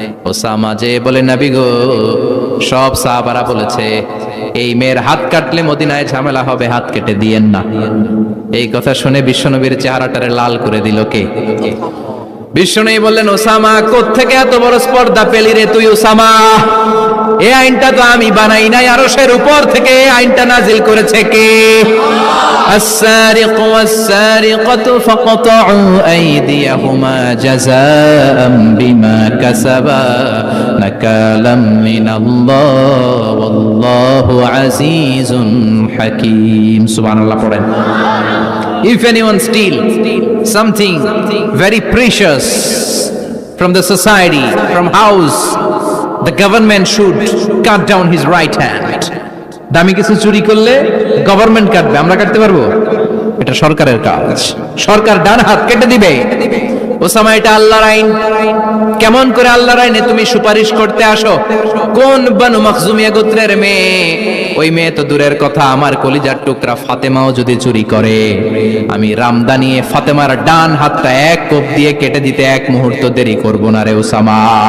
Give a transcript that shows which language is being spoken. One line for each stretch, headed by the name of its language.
Bangla: Osama যে বলে, নবী গো, সব সাহাবারা বলেছে এই মেয়ের হাত কাটলে মদিনায় ঝামেলা হবে, হাত কেটে দিয়েন না। এই কথা শুনে বিশ্বনবীর চেহারাটারে লাল করে দিল কে? বিষ্ণু বললেন, ওসামা কোত্থেকে এত বড় স্পর্ধা পেলি রে তুই ওসামা? এই আইনটা তো আমি বানাই নাই, আরশের উপর থেকে এই আইনটা নাজিল করেছে কে?
Arabic: السارق والسارقة فاقطعوا أيديهما جزاء بما كسبا نكالا من الله والله عزيز حكيم. سبحان الله.
English: If anyone steal something very precious from the society, from house, the government should cut down his right hand.
Bangla: দামি কিছু চুরি করলে গভর্নমেন্ট কাটবে, আমরা কাটতে পারবো? এটা সরকারের কাজ, সরকার ডান হাত কেটে দিবে। ওসামা, এটা আল্লাহর আইন। কেমন করে আল্লাহর আইনে তুমি সুপারিশ করতে আসো? কোন বানু মাখজুমিয়া গোত্রের মেয়ে? ওই মেয়ে তো দূরের কথা, আমার কলিজার টুকরা ফাতেমাও যদি চুরি করে, আমি রামদানিয়ে ফাতেমার ডান হাতটা এক কোপ দিয়ে কেটে দিতে এক মুহূর্ত দেরি করব না রে ওসামা।